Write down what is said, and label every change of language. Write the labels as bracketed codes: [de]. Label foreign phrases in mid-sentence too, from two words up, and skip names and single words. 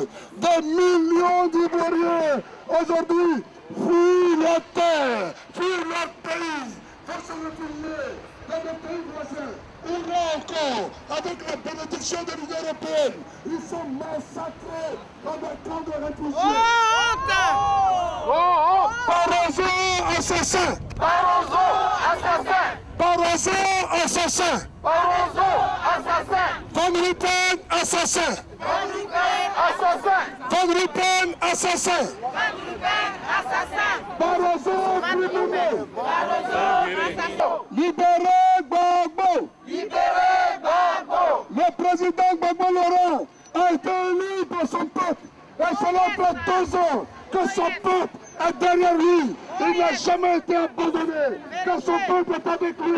[fr] Des millions d'Ivoiriens aujourd'hui fuient la terre, fuient leur pays, pour se réfugier dans des pays voisins. Et là encore, avec la bénédiction de l'Union européenne, ils sont massacrés dans des camps de réfugiés. Barroso assassin! Barroso assassin! Barroso assassin. Barroso assassin. Van Rompuy assassin. Van Rompuy assassin. Van Rompuy assassin. Van Rompuy assassin. Barroso criminel. Barroso assassin. Libérez Gbagbo. Libérez Gbagbo. Le président Gbagbo Laurent a été élu par son peuple. Et cela fait 2 ans que son peuple est derrière lui. Il n'a jamais été abandonné, car son peuple est avec lui.